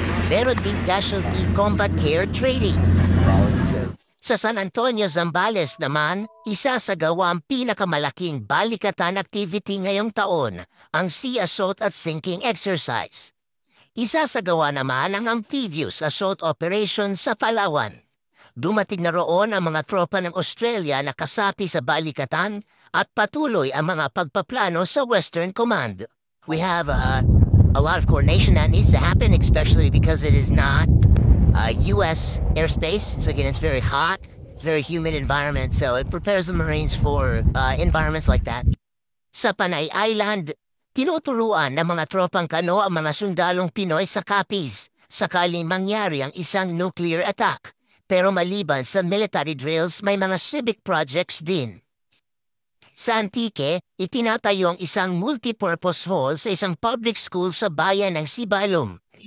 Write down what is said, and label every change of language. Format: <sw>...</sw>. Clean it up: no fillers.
<tl>Meron din casualty combat care training. Sa San Antonio, Zambales naman, isasagawa ang pinakamalaking balikatan activity ngayong taon, ang Sea Assault at Sinking Exercise. Isasagawa naman ang amphibious assault operation sa Palawan. Dumating na roon ang mga tropa ng Australia na kasapi sa balikatan at patuloy ang mga pagpaplano sa Western Command.</tl> <en>We have a lot of coordination that needs to happen, especially because it is not U.S. airspace. So again, it's very hot, it's very humid environment, so it prepares the Marines for environments like that.</en> <tl>Sa Panay Island, tinuturuan ng mga tropang kano ang mga sundalong Pinoy sa Capiz sakaling mangyari ang isang nuclear attack. Pero maliban sa military drills, may mga civic projects din. Sa Antique, itinatayo ang isang multipurpose hall sa isang public school sa bayan ng Sibalom.</tl>